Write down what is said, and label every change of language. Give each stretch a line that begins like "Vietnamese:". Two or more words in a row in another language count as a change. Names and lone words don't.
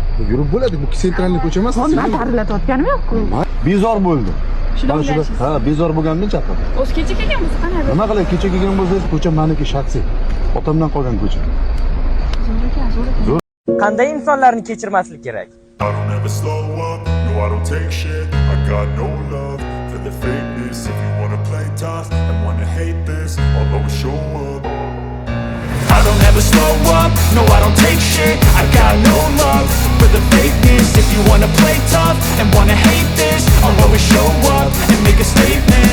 Uzbek: Yurib bo'ladi, bu sentralniy ko'cha emas. Nima tarilatayotganim yo'q-ku. Bezor bo'ldi. Ha, bezor bo'lgandan chaqirdim. O'zi kecha kelganmiz, qanaqa? Nima qilay, kecha kelgan bo'lsangiz, ko'cha meniki shaxsiy. Otamdan qolgan ko'cha. Qanday insonlarni kechirmaslik kerak?
English: I don't ever slow up, no I don't take shit. I got no love for the fakeness. If you wanna play tough and wanna hate this, I'll always show up. I don't ever slow up, no I don't take shit. I got no love for the fakeness. If you wanna play tough and wanna hate this, I'll always show up and make a statement.